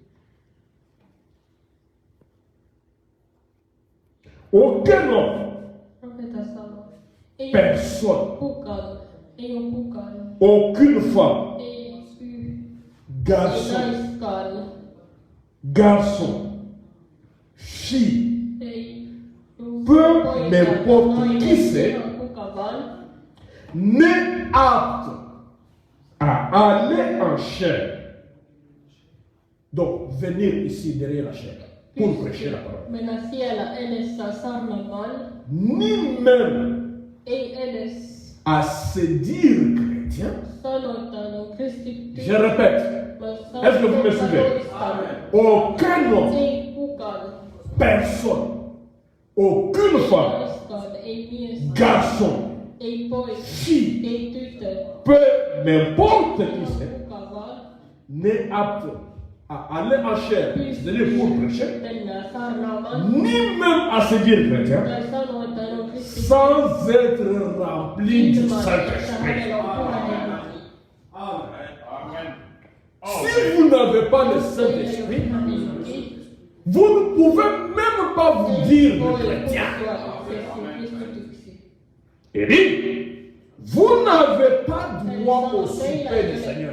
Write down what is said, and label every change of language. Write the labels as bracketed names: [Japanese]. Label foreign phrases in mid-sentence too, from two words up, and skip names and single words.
[French] Aucun homme, personne, aucune femme, garçon, fille, peu n'importe qui c'est, [Finnish] kuka vaan [French] n'est apte à aller en chair. Donc, venir ici derrière la chair pour prêcher la parole. [Finnish] mennä siellä edessä saarnamaan, [French] Ni même [Finnish] ei edes [French] à se dire chrétien. [Finnish] sanotaan on kristitty. [French] Je répète, est-ce que vous me suivez? Aucun homme, [Finnish] Ei kukaan, [French] personne, aucune femme, [Finnish] naiskaan, ei mies, [French] garçon, [Finnish] ei poika, [French] fille, [Finnish] ei tytö, [French] peu n'importe qui c'est, [Finnish] kuka vaan. [French] n'est apte à aller en chair, c'est-à-dire pour prêcher, [Finnish] Mennään saarnaamaan [French] ni même à se dire chrétien, [Finnish] tai sanoa, että hän on kristitty. [French] sans être rempli du [Finnish] Ilman, että [French] Saint-Esprit. [Finnish] hänellä on Pyhä Henki. [French] Amen. Si vous n'avez pas le Saint-Esprit, vous ne pouvez même pas vous dire de chrétien. Et dit, vous n'avez pas droit au souper du Seigneur.